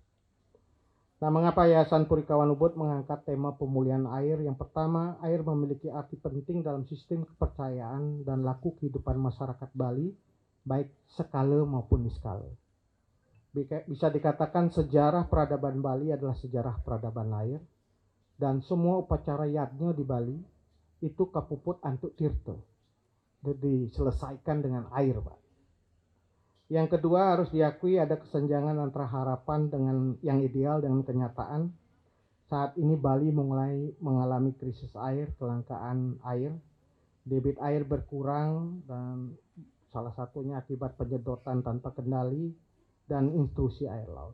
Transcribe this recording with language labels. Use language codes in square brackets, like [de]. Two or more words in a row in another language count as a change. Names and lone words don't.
[id] Nah, mengapa Yayasan Purikawan Ubud mengangkat tema pemulihan air? Yang pertama, air memiliki arti penting dalam sistem kepercayaan dan laku kehidupan masyarakat Bali, baik skala maupun niskala. Bisa dikatakan sejarah peradaban Bali adalah sejarah peradaban air, dan semua upacara yadnya di Bali itu [ban] kapuput antuk tirta, [id] diselesaikan dengan air, Pak. Yang kedua, harus diakui ada kesenjangan antara harapan dengan yang ideal dengan kenyataan. Saat ini Bali mulai mengalami krisis air, kelangkaan air, debit air berkurang, dan salah satunya akibat penyedotan tanpa kendali dan intrusi air laut.